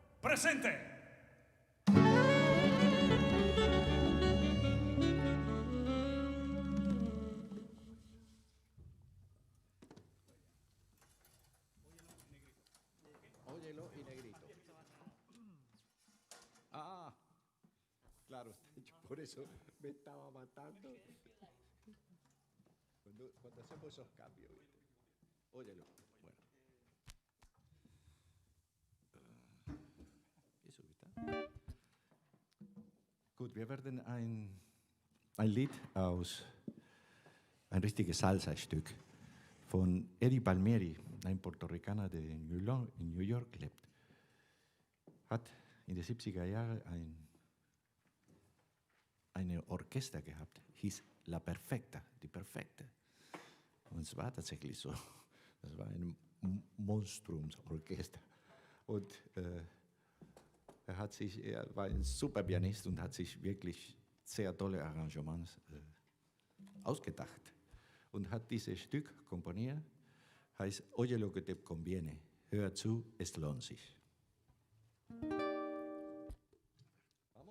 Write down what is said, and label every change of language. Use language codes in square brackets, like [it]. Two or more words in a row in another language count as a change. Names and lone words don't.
[es] presente. Óyelo y negrito. Ah, claro, yo por eso me estaba matando. Cuando hacemos esos cambios, ¿viste? Óyelo. Bueno. Eso está. [de] Gut, wir werden ein Lied aus ein richtiges Salsa-Stück von Eddie Palmieri, ein Puerto-Ricaner, der in New York lebt. Hat in den 70er Jahren eine Orchester gehabt, hieß La Perfecta, die Perfekte. Und es war tatsächlich so. Das war ein Monstrumsorchester. Und er war ein super Pianist und hat sich wirklich sehr tolle Arrangements ausgedacht. Und hat dieses Stück komponiert, heißt Oye lo que te conviene, hör zu, es lohnt sich. [es] Vamos?